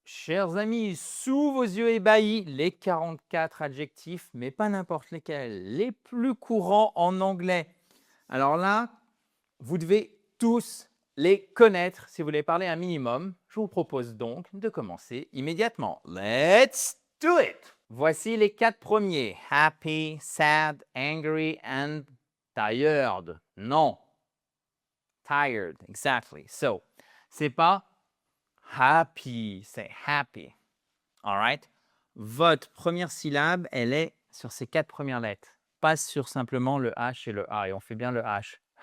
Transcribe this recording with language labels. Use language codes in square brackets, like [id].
[fr] Chers amis, sous vos yeux ébahis, les 44 adjectifs, mais pas n'importe lesquels, les plus courants en anglais. Alors là, vous devez tous les connaître si vous voulez parler un minimum. Je vous propose donc de commencer immédiatement. [en] Let's do it! [fr] Voici les 4 premiers. [en] Happy, sad, angry and tired. Non. Tired, exactly. [fr] So, c'est pas happy, c'est happy. [en] All right? [fr] Votre première syllabe, elle est sur ces 4 premières lettres, pas sur simplement le H et le A. Et on fait bien le H.